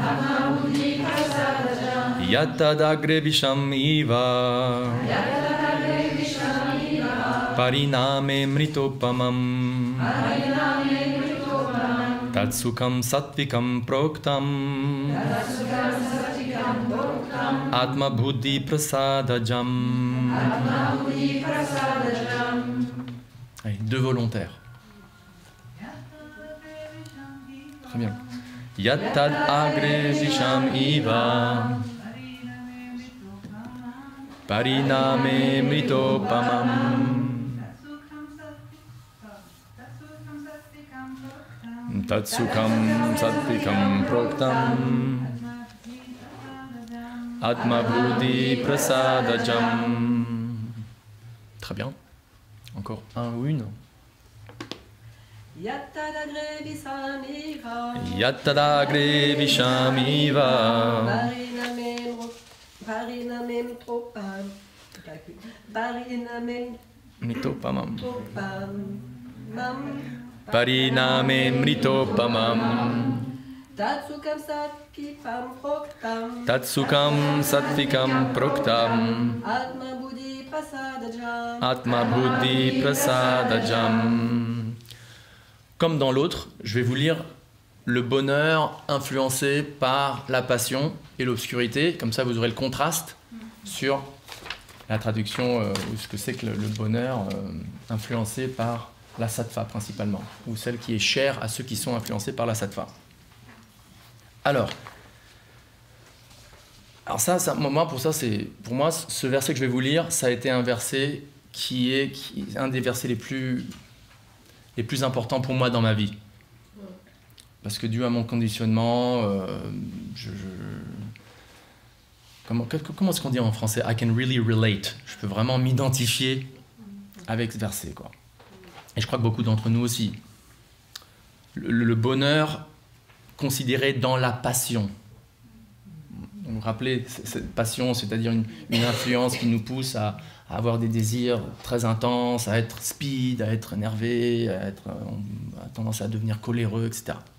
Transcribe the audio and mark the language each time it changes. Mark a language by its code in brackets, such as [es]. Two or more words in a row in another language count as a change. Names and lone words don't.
[sa] yattad agre visham iva pariname mritopamam tatsukam satvikam proktam atma buddhi prasadajam. [fr] Allez, deux volontaires. Très bien. [sa] Yattad agre visham iva pariname mritopamam tatsukam satvikam proktam atma buddhi prasadajam. [fr] Très bien. Encore un ou une. [sa] Yattadagre vishamiva Yattadagre vishamiva pariname mitopam pariname mitopamam mam pariname mritopamam tatsukam satvikam proktam tatsukam satvikam proktam atma buddhi prasadajam. atma buddhi prasadajam. [fr] Comme dans l'autre, je vais vous lire le bonheur influencé par la passion et l'obscurité. Comme ça, vous aurez le contraste sur la traduction, ou ce que c'est que le bonheur influencé par la sattva principalement, ou celle qui est chère à ceux qui sont influencés par la sattva. Alors ça, moi, pour moi, ce verset que je vais vous lire, ça a été un verset qui est un des versets les plus importants pour moi dans ma vie. Parce que dû à mon conditionnement, comment est-ce qu'on dit en français? [en] I can really relate. [fr] Je peux vraiment m'identifier avec ce verset, quoi. Et je crois que beaucoup d'entre nous aussi. Le bonheur considéré dans la passion. Vous vous rappelez, cette passion, c'est-à-dire une influence qui nous pousse à avoir des désirs très intenses, à être speed, à être énervé, à tendance à devenir coléreux, etc.